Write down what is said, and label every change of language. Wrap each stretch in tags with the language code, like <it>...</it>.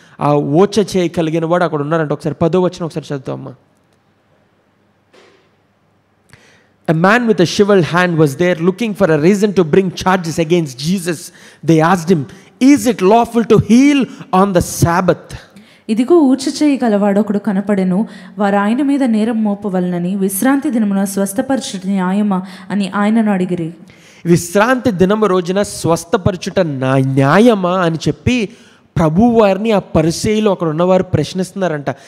<te>ఆ ఓచ చేయగలిగిన వాడు అక్కడ ఉన్నారంట. ఒకసారి 10వ వచనం ఒకసారి చదువుతామా.</te> <en>A man with a shriveled hand was there looking for a reason to bring charges against Jesus. They asked him, "Is it lawful to heal on the Sabbath?"</en> <te>ఇదిగో ఊచ చేయి గలవాడు ఒకడు కనపడెను. వారు ఆయన మీద నేరం మోపవలనని విశ్రాంతి దినమున స్వస్థపరచుట న్యాయమా అని ఆయనను అడిగిరి. విశ్రాంతి దినము రోజున స్వస్థపరచుట న్యాయమా అని చెప్పి ప్రభు వారిని ఆ పరిసయ్యులు అక్కడ ఉన్నవారు ప్రశ్నిస్తున్నారంట.</te>